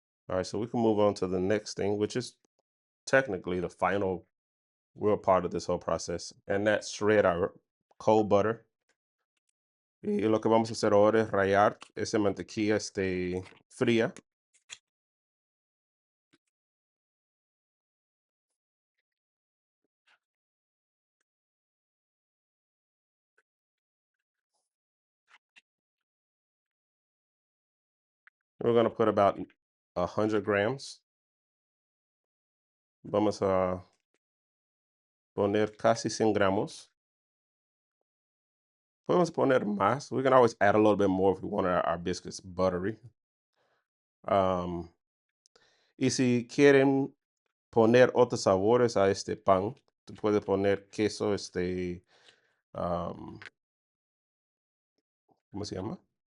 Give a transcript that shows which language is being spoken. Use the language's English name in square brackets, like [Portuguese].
[English] All right, so we can move on to the next thing, which is technically the final real part of this whole process, and that's shred our cold butter. [Spanish] Y lo que vamos a hacer ahora es rallar esa mantequilla fría. [English] We're going to put about 100 grams. [Spanish] Vamos a poner casi 100 gramos. Podemos poner más. [English] We can always add a little bit more if we want our biscuits buttery. [Spanish] Y si quieren poner otros sabores a este pan, tú puedes poner queso, ¿cómo se llama?